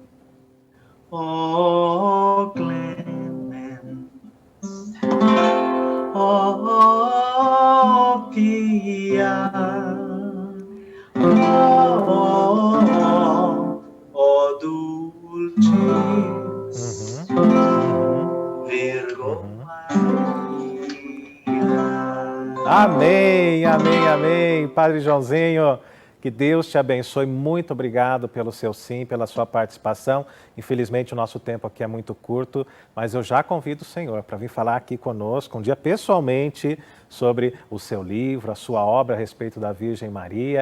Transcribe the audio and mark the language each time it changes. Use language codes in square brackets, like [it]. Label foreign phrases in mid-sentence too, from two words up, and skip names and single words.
[la] O clemens, o pie, Oh, dulcis Virgo Maria. [pt] Amém, amém, amém. Padre Joãozinho, que Deus te abençoe. Muito obrigado pelo seu sim, pela sua participação. Infelizmente, o nosso tempo aqui é muito curto, mas eu já convido o senhor para vir falar aqui conosco um dia pessoalmente sobre o seu livro, a sua obra a respeito da Virgem Maria.